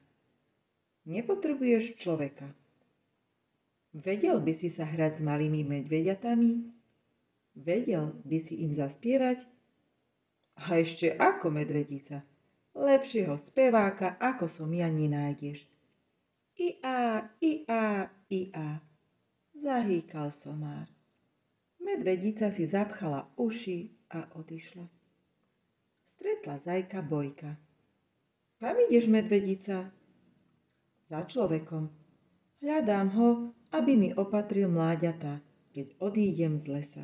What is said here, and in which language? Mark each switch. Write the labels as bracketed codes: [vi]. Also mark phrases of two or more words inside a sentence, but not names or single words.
[sk] Nepotrebuješ človeka. Vedel by si sa hrať s malými medvediatami? Vedel by si im zaspievať? A ešte ako, medvedica. Lepšieho speváka, ako som ja, nenájdeš. I-a, i-a, i-a, zahýkal somár. Medvedica si zapchala uši a odišla. Stretla zajka Bojka. Kam ideš, medvedica? Za človekom. Hľadám ho, aby mi opatril mláďatá, keď odídem z lesa.